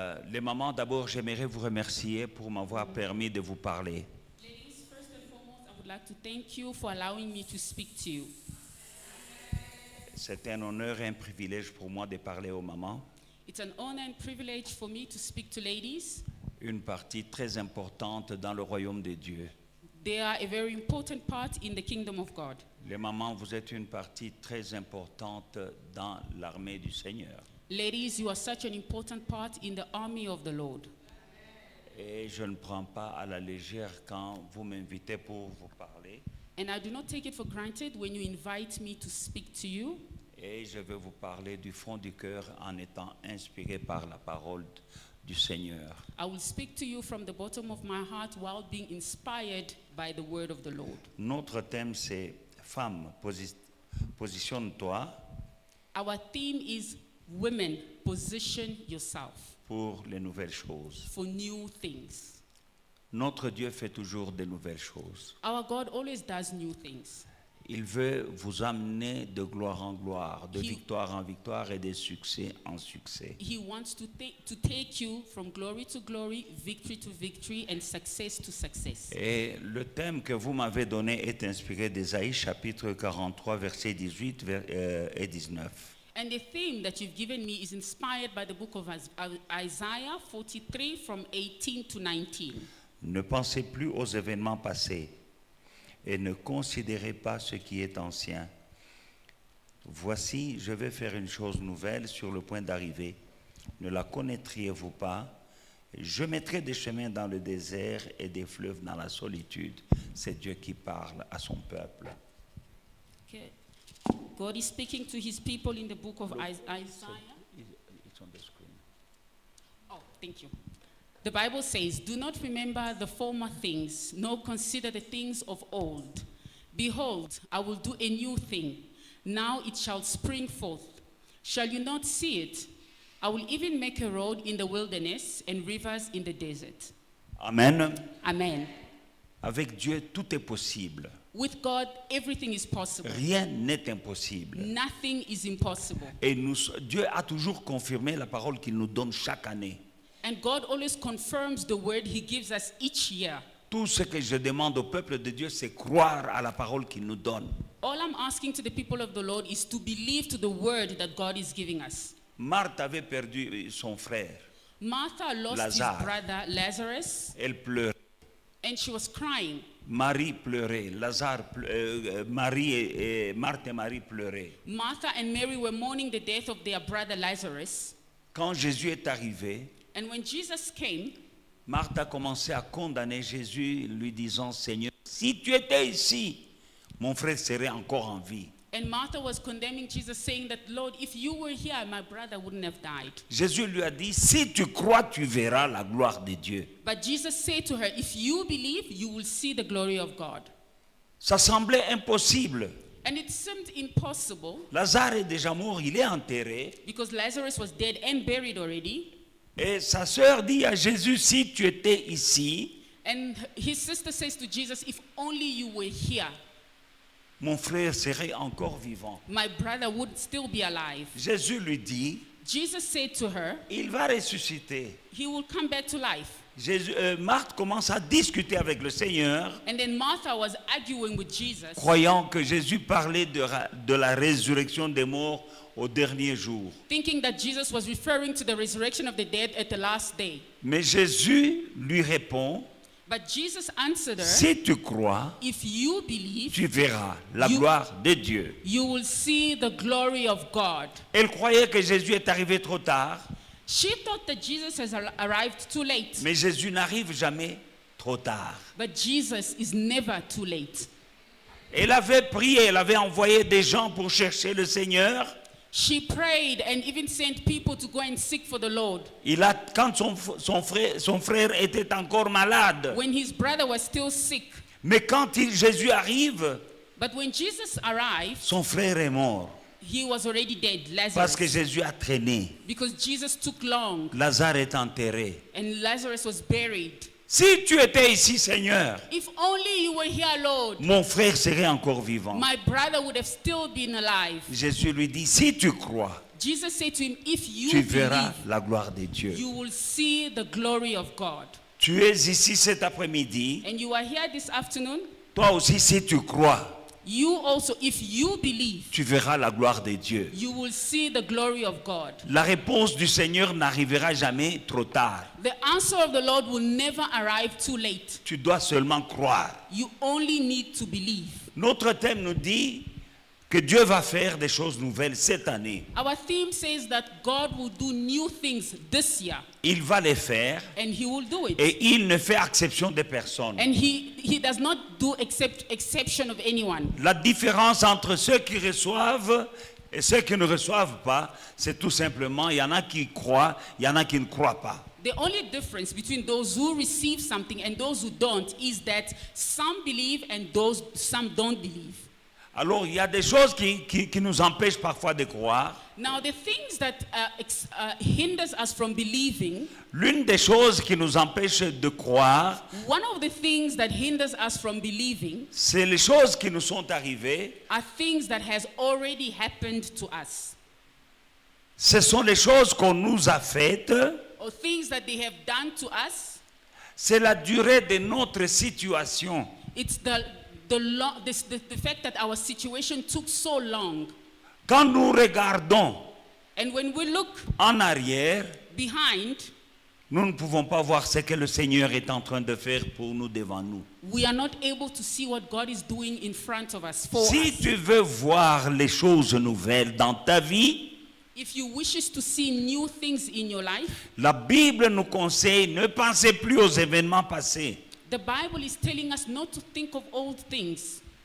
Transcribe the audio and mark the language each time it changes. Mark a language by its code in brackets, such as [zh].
[fr] Les mamans, d'abord, j'aimerais vous remercier pour m'avoir permis de vous parler. [en] Ladies, first and foremost, I would like to thank you for allowing me to speak to you. [fr] C'est un honneur et un privilège pour moi de parler aux mamans. [en] It's an honor and privilege for me to speak to ladies. [fr] Une partie très importante dans le royaume de Dieu. [en] They are a very important part in the kingdom of God. [fr] Les mamans, vous êtes une partie très importante dans l'armée du Seigneur. [en] Ladies, you are such an important part in the army of the Lord. [fr] Et je ne prends pas à la légère quand vous m'invitez pour vous parler. [en] And I do not take it for granted when you invite me to speak to you. [fr] Et je vais vous parler du fond du cœur en étant inspiré par la parole du Seigneur. [en] I will speak to you from the bottom of my heart while being inspired by the word of the Lord. [fr] Notre thème, c'est « Femme, positionne-toi [en] Our theme is women, position yourself [fr] pour les nouvelles choses. [en] for new things. » [fr] Notre Dieu fait toujours de nouvelles choses. [en] Our God always does new things. [fr] Il veut vous amener de gloire en gloire, de [en] He- [fr] victoire en victoire et de succès en succès. [en] He wants to take you from glory to glory, victory to victory, and success to success. [fr] Et le thème que vous m'avez donné est inspiré d'Ésaïe chapitre 43 versets 18 et 19. [en] And the theme that you've given me is inspired by the book of Isaiah 43 from 18 to 19. [fr] Ne pensez plus aux événements passés et ne considérez pas ce qui est ancien. Voici, je vais faire une chose nouvelle sur le point d'arriver. Ne la connaîtriez-vous pas? Je mettrai des chemins dans le désert et des fleuves dans la solitude. C'est Dieu qui parle à son peuple. [en] Okay. God is speaking to his people in the book of Isaiah. It's on the screen. Oh, thank you. The Bible says, "Do not remember the former things, nor consider the things of old. Behold, I will do a new thing. Now it shall spring forth. Shall you not see it? I will even make a road in the wilderness and rivers in the desert." Amen. Amen. [fr] Avec Dieu, tout est possible. [en] With God, everything is possible. [fr] Rien n'est impossible. [en] Nothing is impossible. [fr] Et Dieu a toujours confirmé la parole qu'il nous donne chaque année. [en] And God always confirms the word he gives us each year. [fr] Tout ce que je demande au peuple de Dieu, c'est croire à la parole qu'il nous donne. [en] All I'm asking to the people of the Lord is to believe to the word that God is giving us. [fr] Marthe avait perdu son frère. [en] Martha lost [fr] Lazare. [en] his brother Lazarus, [fr] Elle pleurait. [en] and she was crying. [fr] Marie pleurait. Marthe et Marie pleuraient. [en] Martha and Mary were mourning the death of their brother Lazarus. [fr] Quand Jésus est arrivé, [en] And when Jesus came, [fr] Marthe a commencé à condamner Jésus, lui disant, Seigneur, si tu étais ici, mon frère serait encore en vie. [en] and Martha was condemning Jesus, saying that, "Lord, if you were here, my brother wouldn't have died." [fr] Jésus lui a dit, si tu crois, tu verras la gloire de Dieu. [en] But Jesus said to her, "If you believe, you will see the glory of God." [fr] Ça semblait impossible. [en] And it seemed impossible [fr] Lazare est déjà mort, il est enterré. [en] because Lazarus was dead and buried already. [fr] Et sa sœur dit à Jésus, si tu étais ici, [en] And his sister says to Jesus, "If only you were here, [fr] mon frère serait encore vivant. [en] my brother would still be alive." [fr] Jésus lui dit, [en] Jesus said to her, [fr] il va ressusciter. [en] "He will come back to life." [fr] Marthe commence à discuter avec le Seigneur, [en] And then Martha was arguing with Jesus, [fr] croyant que Jésus parlait de la résurrection des morts au dernier jour. [en] thinking that Jesus was referring to the resurrection of the dead at the last day. [fr] Mais Jésus lui répond, [en] But Jesus answered her, [fr] si tu crois, [en] "If you believe, [fr] tu verras la [en] You- [fr] gloire de Dieu. [en] you will see the glory of God." [fr] Elle croyait que Jésus est arrivé trop tard, [en] She thought that Jesus has arrived too late. [fr] mais Jésus n'arrive jamais trop tard. [en] But Jesus is never too late. [fr] Elle avait prié, elle avait envoyé des gens pour chercher le Seigneur. [en] She prayed and even sent people to go and seek for the Lord. [fr] Quand son frère était encore malade, [en] When his brother was still sick, [fr] Mais quand Jésus arrive, [en] But when Jesus arrived, [fr] son frère est mort. [en] he was already dead, [fr] Parce que [en] Lazarus. [fr] Jésus a traîné. [en] Because Jesus took long [fr] Lazare est enterré. [en] and Lazarus was buried. [fr] Si tu étais ici, Seigneur, [en] If only you were here, Lord, [fr] mon frère serait encore vivant. [en] my brother would have still been alive. [fr] Jésus lui dit, si tu crois, [en] Jesus said to him, if you [fr] tu verras [en] believe, [fr] la gloire de Dieu. [en] you will see the glory of God. [fr] Tu es ici cet après-midi. [en] And you are here this afternoon. [fr] Toi aussi, si tu crois, [en] You also, if you believe, [fr] tu verras la gloire de Dieu. [en] you will see the glory of God. [fr] La réponse du Seigneur n'arrivera jamais trop tard. [en] The answer of the Lord will never arrive too late. [fr] Tu dois seulement croire. [en] You only need to believe. [fr] Notre thème nous dit que Dieu va faire des choses nouvelles cette année. [en] Our theme says that God will do new things this year, [fr] Il va les faire [en] and He will do it. [fr] et il ne fait exception de personne. [en] And He does not do exception of anyone. [fr] La différence entre ceux qui reçoivent et ceux qui ne reçoivent pas, c'est tout simplement, il y en a qui croient, il y en a qui ne croient pas. [en] The only difference between those who receive something and those who don't is that some believe and some don't believe. [fr] Alors, il y a des choses qui nous empêchent parfois de croire. [en] Now, the things that hinders us from believing, [fr] L'une des choses qui nous empêche de croire, [en] one of the things that hinders us from believing [fr] c'est les choses qui nous sont arrivées. [en] are things that has already happened to us, [fr] Ce sont les choses qu'on nous a faites. [en] or things that they have done to us. [fr] C'est la durée de notre situation. [en] It's the fact that our situation took so long. [fr] Quand nous regardons [en] And when we look [fr] en arrière, [en] behind, [fr] nous ne pouvons pas voir ce que le Seigneur est en train de faire pour nous, devant nous. [en] we are not able to see what God is doing in front of us, for [fr] Si [en] us. [fr] tu veux voir les choses nouvelles dans ta vie, [en] If you wishes to see new things in your life, [fr] la Bible nous conseille ne pensez plus aux événements passés. [en] the Bible is telling us not to think of old things,